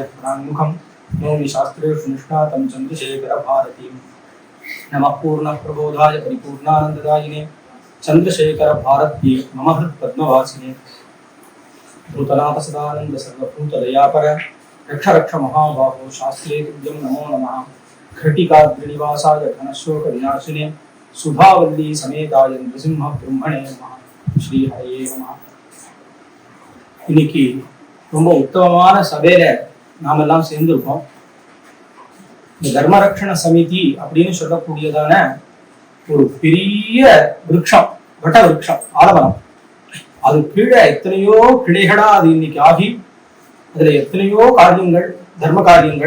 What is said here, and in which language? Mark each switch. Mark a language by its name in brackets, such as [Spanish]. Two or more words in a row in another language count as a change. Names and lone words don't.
[Sanskrit] प्राङ्मुखं नौमि शास्त्रेषु निष्णातं चंद्रशेखर भारतीं नमः पूर्ण प्रबोधाय परिपूर्णानन्ददायिने चंद्रशेखर भारती मम हृत्पद्मवासिने भूतनाथ सदानंद सर्वभूत दयापर रक्ष रक्ष महाबाहो शास्त्रे तुभ्यं नमो नमः घटिकाद्रिनिवासाय घनशोक विनाशिने सुधावल्ली समेताय नृसिंह ब्रह्मणे नमः श्री हरे नमः। [Tamil] இன்னைக்கு ரொம்ப உத்தமமான சபையில நாம எல்லாம் சேர்ந்திருக்கோம். இந்த தர்மரக்ஷண சமிதி அப்படின்னு சொல்லக்கூடியதான ஒரு பெரிய விருட்சம், வட்ட விருட்சம், ஆலமரம். அது கீழே எத்தனையோ கிளைகளா அது இன்னைக்கு ஆகி அதுல எத்தனையோ காரியங்கள், தர்ம காரியங்கள்.